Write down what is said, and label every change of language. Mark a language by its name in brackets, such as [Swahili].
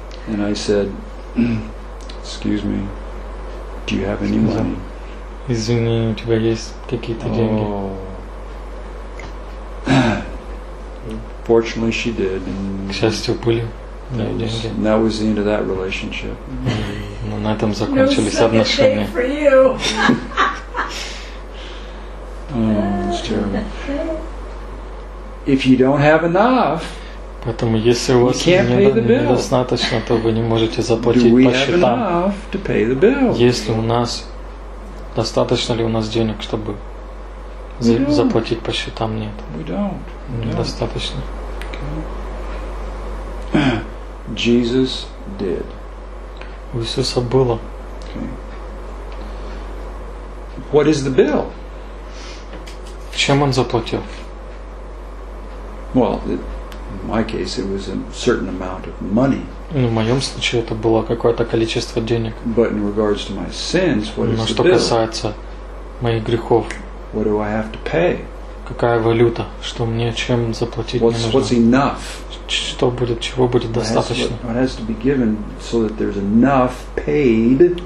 [English] And I said, excuse me, do you have any money? [Russian] Извини, у тебя есть какие-то деньги? [English] Fortunately, she did. And [Russian] к счастью, были деньги. [English] And that was the end of that relationship. [Russian] Но на этом закончились отношения. [English] No second thing for you. Oh, it's terrible. If you don't have enough, [Russian] поэтому если у вас недостаточно, то вы не можете заплатить по счетам. [English] Do we have enough to pay the bill? [Russian] Если у нас достаточно ли у нас денег, чтобы заплатить по счетам, нет. [English] We don't. [Russian] Недостаточно. [English] Okay. Jesus did. [Russian] У Иисуса было. [English] Okay. What is the bill? [Russian] Чем он заплатил? [English] Well, in my case, it was a certain amount of money. [Russian] Ну, в моем случае это было какое-то количество денег. [English] But in regards to my sins, what [Russian] Но [English] is the [Russian] что [English] bill? [Russian] Касается моих грехов? [English] What do I have to pay? [Russian] Какая валюта? Что мне чем заплатить? [English] What's enough? [Russian] Что будет? Чего будет достаточно? [English] What has to be given so that there's enough paid?